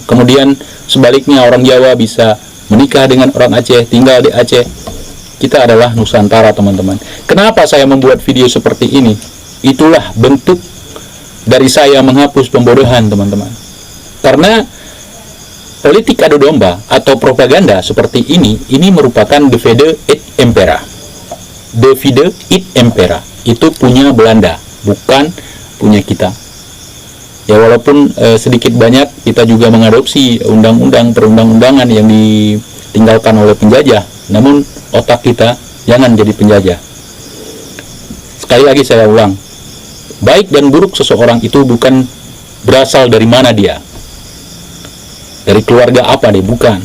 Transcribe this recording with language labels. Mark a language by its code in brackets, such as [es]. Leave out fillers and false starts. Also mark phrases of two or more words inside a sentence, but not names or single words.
[id] Kemudian sebaliknya orang Jawa bisa menikah dengan orang Aceh, tinggal di Aceh. Kita adalah Nusantara teman-teman. Kenapa saya membuat video seperti ini? Itulah bentuk dari saya menghapus pembodohan teman-teman. Karena politik adu domba atau propaganda seperti ini merupakan [la] divide et impera. Divide et impera [id] itu punya Belanda, bukan punya kita. Ya walaupun sedikit banyak kita juga mengadopsi undang-undang perundang-undangan yang ditinggalkan oleh penjajah, namun otak kita jangan jadi penjajah. Sekali lagi saya ulang, baik dan buruk seseorang itu bukan berasal dari mana dia, dari keluarga apa dia, bukan.